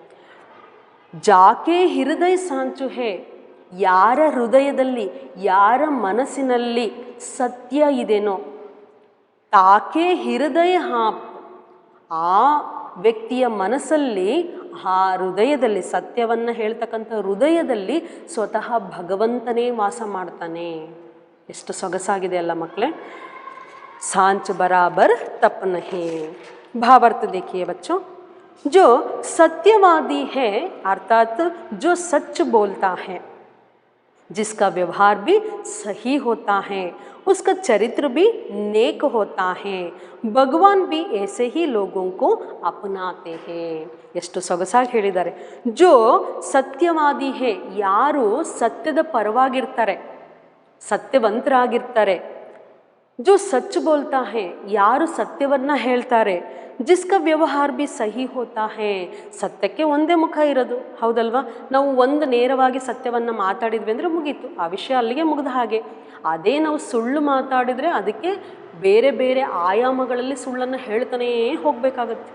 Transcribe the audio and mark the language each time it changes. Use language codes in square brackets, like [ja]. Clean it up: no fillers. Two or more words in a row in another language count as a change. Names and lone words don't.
[hi] जाके हृदय सांच है, [kn] ಯಾರ ಹೃದಯದಲ್ಲಿ ಯಾರ ಮನಸ್ಸಿನಲ್ಲಿ ಸತ್ಯ ಇದೆನೋ, [hi] ताके हृदय आप, [kn] ಆ ವ್ಯಕ್ತಿಯ ಮನಸ್ಸಲ್ಲಿ, ಆ ಹೃದಯದಲ್ಲಿ, ಸತ್ಯವನ್ನು ಹೇಳ್ತಕ್ಕಂಥ ಹೃದಯದಲ್ಲಿ ಸ್ವತಃ ಭಗವಂತನೇ ವಾಸ ಮಾಡ್ತಾನೆ. ಎಷ್ಟು ಸೊಗಸಾಗಿದೆ ಅಲ್ಲ ಮಕ್ಕಳೇ? [hi] सांच बराबर तप नहीं। भावार्थ देखिए बच्चों, जो सत्यवादी है अर्थात जो सच बोलता है, जिसका व्यवहार भी सही होता है, उसका चरित्र भी नेक होता है, भगवान भी ऐसे ही लोगों को अपनाते हैं। [kn] ಎಷ್ಟು ಸೊಗಸಾಗಿ ಹೇಳಿದ್ದಾರೆ. [hi] जो सत्यवादी है, [kn] ಯಾರು ಸತ್ಯದ ಪರವಾಗಿರ್ತಾರೆ, ಸತ್ಯವಂತರಾಗಿರ್ತಾರೆ. [hi] जो सच बोलता है, [kn] ಯಾರು ಸತ್ಯವನ್ನು ಹೇಳ್ತಾರೆ. [hi] जिसका व्यवहार भी सही होता है, [kn] ಸತ್ಯಕ್ಕೆ ಒಂದೇ ಮುಖ ಇರೋದು, ಹೌದಲ್ವಾ? ನಾವು ಒಂದು ನೇರವಾಗಿ ಸತ್ಯವನ್ನು ಮಾತಾಡಿದ್ವಿ ಅಂದರೆ ಮುಗೀತು, ಆ ವಿಷಯ ಅಲ್ಲಿಗೆ ಮುಗಿದ ಹಾಗೆ. ಅದೇ ನಾವು ಸುಳ್ಳು ಮಾತಾಡಿದರೆ ಅದಕ್ಕೆ ಬೇರೆ ಬೇರೆ ಆಯಾಮಗಳಲ್ಲಿ ಸುಳ್ಳನ್ನು ಹೇಳ್ತಾನೇ ಹೋಗಬೇಕಾಗತ್ತೆ.